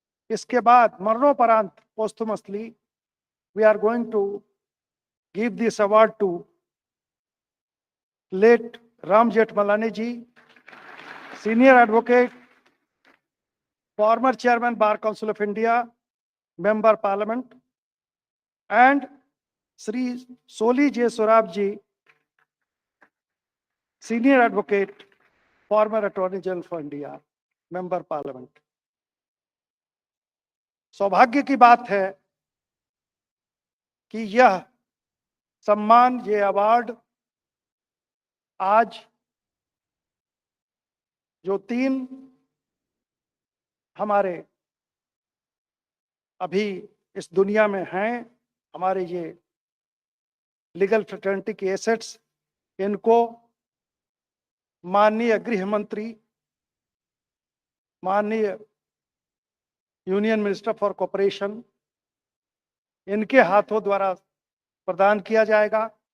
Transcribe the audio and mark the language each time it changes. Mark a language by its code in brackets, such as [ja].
[hi] इसके बाद मरणोपरांत [en] Posthumously we are going to give this award to late Ram Jethmalani ji, senior advocate, former chairman bar council of India, member parliament, and Sri Soli J. Sorab ji, Senior Advocate, former Attorney General for India, Member Parliament. [hi] सौभाग्य की बात है कि यह सम्मान, ये award आज जो 3 हमारे अभी इस दुनिया में हैं, हमारे ये लीगल फ्रेटर्निटी के एसेट्स, इनको माननीय गृह मंत्री, माननीय यूनियन मिनिस्टर फॉर कॉर्पोरेशन, इनके हाथों द्वारा प्रदान किया जाएगा।